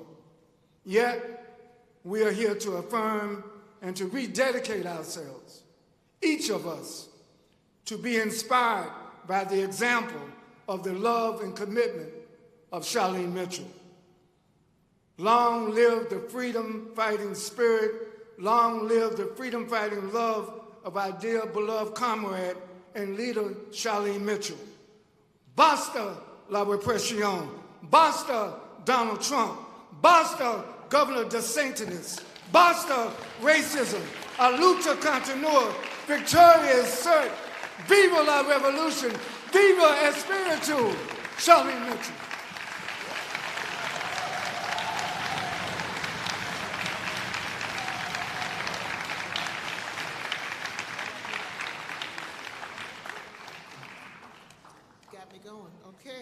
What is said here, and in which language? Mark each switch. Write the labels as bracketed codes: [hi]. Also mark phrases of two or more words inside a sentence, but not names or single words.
[en] Yet, we are here to affirm and to rededicate ourselves, each of us, to be inspired by the example of the love and commitment of Charlene Mitchell. Long live the freedom-fighting spirit. Long live the freedom-fighting love of our dear beloved comrade and leader, Charlene Mitchell. [es] Basta la represión. Basta Donald Trump. Basta Governor DeSantis, basta racism, a lucha continua, victoria cert, viva la revolution, viva espiritu, Charlene Mitchell. [en] Got me going. Okay.